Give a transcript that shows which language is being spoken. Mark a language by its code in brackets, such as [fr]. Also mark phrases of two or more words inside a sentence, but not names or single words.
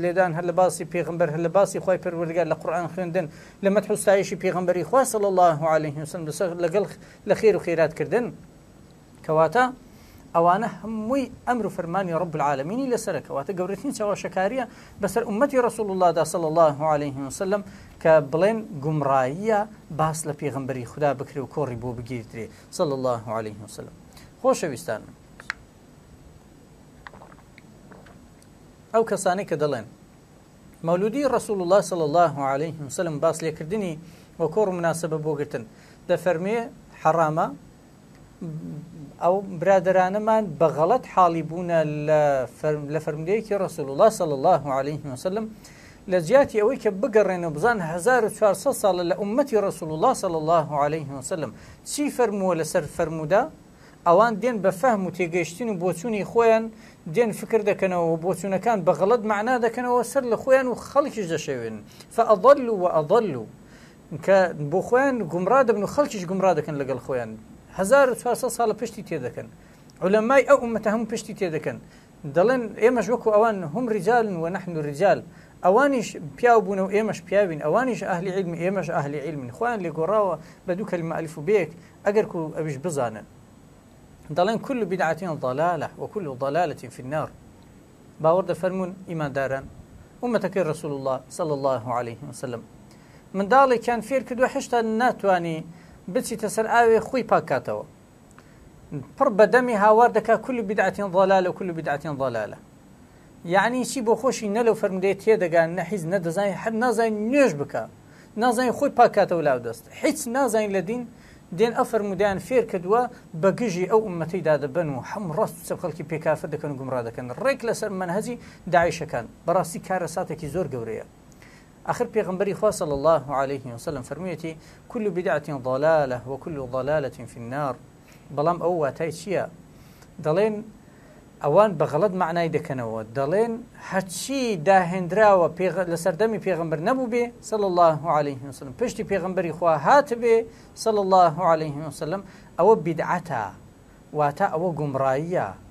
[ckb] لێدان هەر لە باسی پێغەمبەر هەر لە باسی خوای پەروەردگار لە قورئان خوێندن لە مەدح و ستایشی پێغەمبەری خوا [ar] صلی الله عليه وسلم [ckb] لەگەڵ لە خێر و خێرات کردن کەواتە ئەوانە هەمووی ئەمر و فەرمانی [ar] رب العالمینی [ckb] لەسەرە کەواتە گەورەترین چاوەشەکاریە بەسەر ئومەتی ڕەسوول اللهدا [ar] صلی الله عليه وسلم [ckb] کە بڵێن گومڕاییە باس لە پێغەمبەری خوددا بکرێ و کۆڕی بۆ بگیرترێ [ar] صلی الله عليه وسلم [ckb] خۆشەویستان ئەو کەسانەی کە دەڵێن مەولودی ڕەسوول الله [ar] صلی الله عليه وسلم [ckb] باس لێکردنی وە کۆڕ و مناسبە بۆ گرتن دەفەرمێ حەرامە ئەو برادرانەمان بەغەڵەت حاڵی بوونە لە فەرمودەیەکی ڕەسوول الله [ar] صلی الله عليه وسلم [ckb] لە جیاتی ئەوەی کە بگەڕێنەوە بزان 1400 ساڵە لە ئومەتی ڕەسوول الله [ar] صلی الله عليه وسلم [ckb] چی فەرمووە لەسەر فەرموودە ئەوان دێن بە فەهم و تێگەیشتن و بۆچوونی خۆیان دێن فکر دەکەنەوە و بۆچوونەکان بەغەڵەت معنا دەکەنەوە سەر لە خۆیان و خەڵکیش دەشەوێن [ar] فەئەضەلوا وەئەضەلوا [ckb] کە بۆ خۆیان گومڕا دەبن و خەڵکیش گومڕا دەکەن لەگەڵ خۆیان 1400 ساڵە پشتی تێدەکەن عولەمای ئەو ئومەتە هەموو پشتی تێدەکەن دەڵێن ئێمەش وەکو ئەوان [ar] هم ڕیجال ونحن ڕیجال [ckb] ئەوانیش پیاو بوون و ئێمەش پیاوین ئەوانیش ئەهلی علم ئێمەش ئەهلی علمین خۆیان لێگۆڕاوە بە دوو کەلمە ئەلیف و بێک ئەگەر کو ئەویش بزانن دەڵێن [ar] كل بدعة ضلالة وكل ضلالة في النار [ckb] باوەڕ دەفەرمون ئیمانداران ئومەتەکەی ڕەسوول الله [ar] صلی الله عليه وسلم [ckb] منداڵێکیان فێر کردووە هێشتا ناتوانی بچیتە سەر ئاوێ خۆی پاکاتەوە پڕ بەدەمی هاوار دەکا [ar] كل بدعة ضلالة وكل بدعة ضلالة [ckb] یعنی چی بۆ خۆشی نە لەو فەرمودەیە تێدەگان نە حیز نەدەزانین هەر نازانین نوێژ بکە نازانین خۆی پاکاتەوە لاو دەست هیچ نازانین لە دین دێن ئەو فەرمودەیان فێر کردووە بە گژی ئەو ئومەتەیدا دەبن و هەموو ڕاست و چەپ خەڵکی پێکافر دەکەن و گومڕا دەکەن ڕێک لەسەر مەنهەجی داعیشەکان بەڕاستی کارە ساتێکی زۆر گەورەیە آخر پێغەمبەری خوا [ar] صلی الله عليه وسلم [ckb] فەرموویەتی [ar] كل بدعة ضلالة وكل ضلالة في النار [ckb] بەڵام ئەو واتای چییە دەڵێن ئەوان بەغەڵەت معنای دەکەنەوە دەڵێن هەرچی داهێنراوە لە سەردەمی پێغەمبەر نەبوو بێ [ar] صلی الله عليه وسلم [ckb] پشتی پێغەمبەری خوا هات بێ [ar] صلی الله عليه وسلم [ckb] ئەوە بیدعەتە واتە ئەوە گومڕاییە